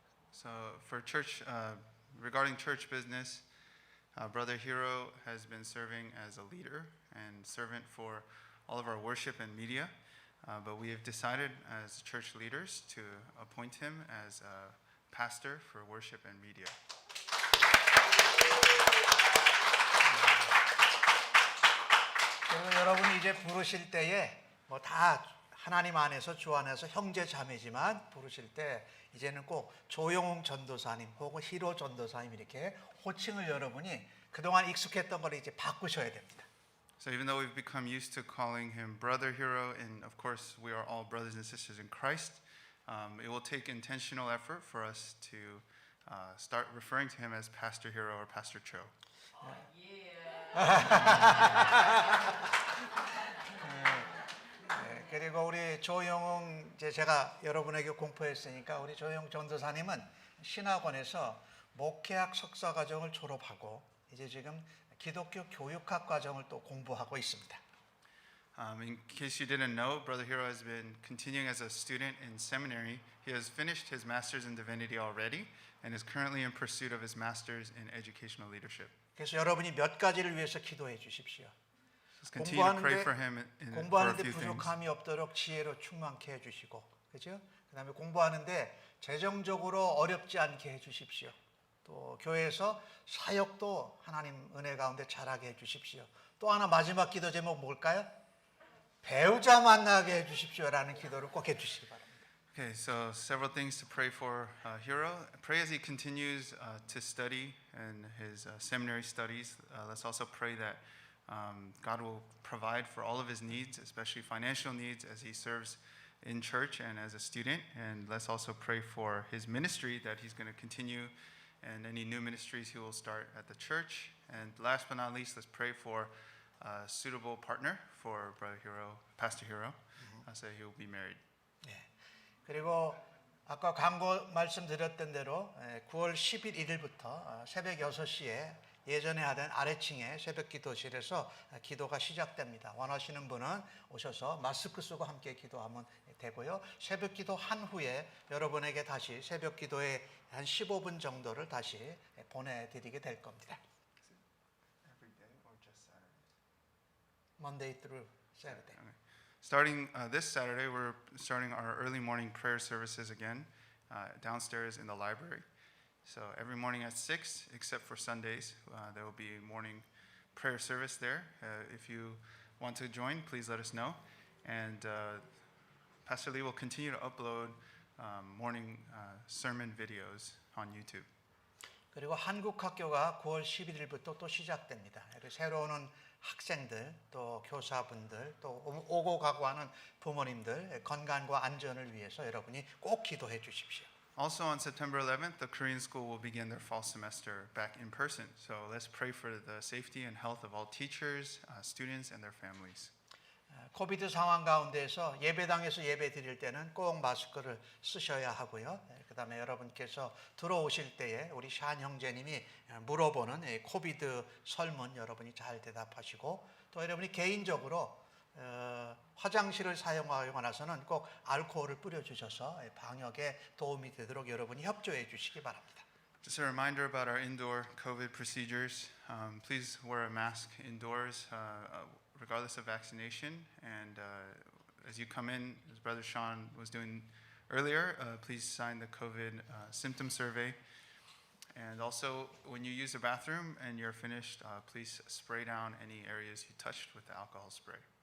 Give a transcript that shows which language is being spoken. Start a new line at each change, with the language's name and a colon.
English: So for church, regarding church business, Brother Hero has been serving as a leader and servant for all of our worship and media. But we have decided as church leaders to appoint him as a pastor for worship and media.
Korean: 여러분이 이제 부르실 때에 뭐 다 하나님 안에서 주 안에서 형제 자매지만 부르실 때 이제는 꼭 조용웅 전도사님 혹은 히로 전도사님 이렇게 호칭을 여러분이 그동안 익숙했던 걸 이제 바꾸셔야 됩니다.
English: So even though we've become used to calling him Brother Hero, and of course we are all brothers and sisters in Christ, it will take intentional effort for us to start referring to him as Pastor Hero or Pastor Cho.
Korean: 그리고 우리 조영웅 이제 제가 여러분에게 공포했으니까 우리 조영웅 전도사님은 신학원에서 목회학 석사 과정을 졸업하고 이제 지금 기독교 교육학 과정을 또 공부하고 있습니다.
English: In case you didn't know, Brother Hero has been continuing as a student in seminary. He has finished his master's in divinity already and is currently in pursuit of his master's in educational leadership.
Korean: 그래서 여러분이 몇 가지를 위해서 기도해 주십시오.
English: Just continue to pray for him for a
Korean: 공부하는데
English: few things.
Korean: 부족함이 없도록 지혜로 충만케 해 주시고, 그렇죠? 그다음에 공부하는데 재정적으로 어렵지 않게 해 주십시오. 또 교회에서 사역도 하나님 은혜 가운데 잘하게 해주십시오. 또 하나 마지막 기도 제목 뭘까요? 배우자 만나게 해주십시오라는 기도를 꼭 해주시기 바랍니다.
English: Okay, so several things to pray for Hiro. Pray as he continues to study in his seminary studies. Let's also pray that God will provide for all of his needs, especially financial needs, as he serves in church and as a student. And let's also pray for his ministry, that he's going to continue, and any new ministries he will start at the church. And last but not least, let's pray for a suitable partner for Brother Hiro, Pastor Hiro, so he will be married.
Korean: 네. 그리고 아까 광고 말씀드렸던 대로 9월 11일부터 새벽 6시에 예전에 하던 아래층의 새벽 기도실에서 기도가 시작됩니다. 원하시는 분은 오셔서 마스크 쓰고 함께 기도하면 되고요. 새벽 기도 한 후에 여러분에게 다시 새벽 기도에 한 15분 정도를 다시 보내드리게 될 겁니다.
English: Every day or just Saturday? Monday through Saturday. Okay. Starting this Saturday, we're starting our early morning prayer services again downstairs in the library. So every morning at 6, except for Sundays, there will be a morning prayer service there. If you want to join, please let us know. And Pastor Lee will continue to upload morning sermon videos on YouTube.
Korean: 그리고 한국 학교가 9월 11일부터 또 시작됩니다. 새로 오는 학생들, 또 교사분들, 또 오고 가고 하는 부모님들 건강과 안전을 위해서 여러분이 꼭 기도해 주십시오.
English: Also on September 11th, the Korean school will begin their fall semester back in person. So let's pray for the safety and health of all teachers, students, and their families.
Korean: 코비드 상황 가운데서 예배당에서 예배 드릴 때는 꼭 마스크를 쓰셔야 하고요. 그다음에 여러분께서 들어오실 때에 우리 샤ൻ 형제님이 물어보는 코비드 설문 여러분이 잘 대답하시고 또 여러분이 개인적으로 화장실을 사용하고 나서는 꼭 알코올을 뿌려주셔서 방역에 도움이 되도록 여러분이 협조해 주시기 바랍니다.
English: Just a reminder about our indoor COVID procedures. Please wear a mask indoors, regardless of vaccination. And as you come in, as Brother Sean was doing earlier, please sign the COVID symptom survey. And also, when you use the bathroom and you're finished, please spray down any areas you touched with the alcohol spray.